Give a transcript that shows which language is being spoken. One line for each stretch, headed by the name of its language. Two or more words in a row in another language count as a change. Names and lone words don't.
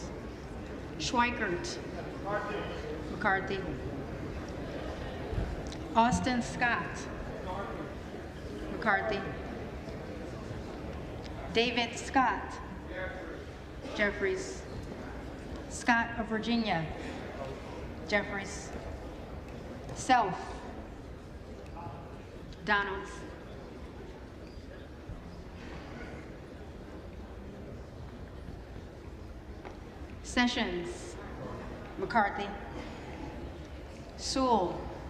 English: Schweikert. McCarthy. Austin Scott. McCarthy. David Scott. Jeffries. Scott of Virginia. Jeffries. Self. Donalds. Sessions. McCarthy. Sewell.